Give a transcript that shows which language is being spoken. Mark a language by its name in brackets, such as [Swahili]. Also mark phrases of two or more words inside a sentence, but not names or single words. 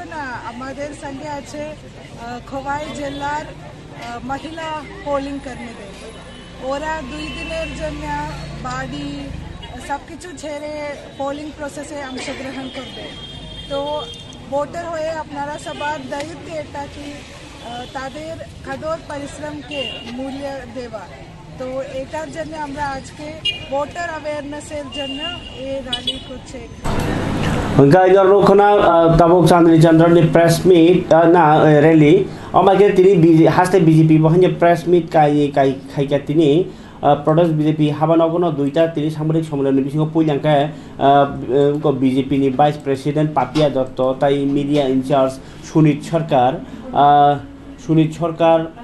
[Bangla] আমাদের সঙ্গে আছে খোয়াই জেলার মহিলা পোলিং কর্মীদের ওরা 2 দিনের জন্য বাড়ি সবকিছু ছেড়ে [English] polling processe [Bangla] অংশগ্রহণ করবে তো ভোটার হয়ে আপনারা সবার দায়িত্ব এটা কি তাদের কঠোর পরিশ্রমকে মূল্য দেওয়া তো এটার জন্য আমরা আজকে [English] voter awarenesser [Bangla] জন্য এই র্যালি করছি [Kok Borok] गाइदर रोखना ताबुक चांद्री चंद्रनि [English] press meet [Kok Borok] ना रैली अमाके तिनि हास्ते BJP बहन [English] press meet [Kok Borok] काई खाइका तिनि प्रदेश बीजेपी हाबानगनो दुईटा तिनि सामरिक सम्मेलन बिसिङाव पुइलांका बीजेपी नि [English] vice president [Kok Borok] पापिया दत्त ताई [English] media incharge [Kok Borok] सुनीत सरकार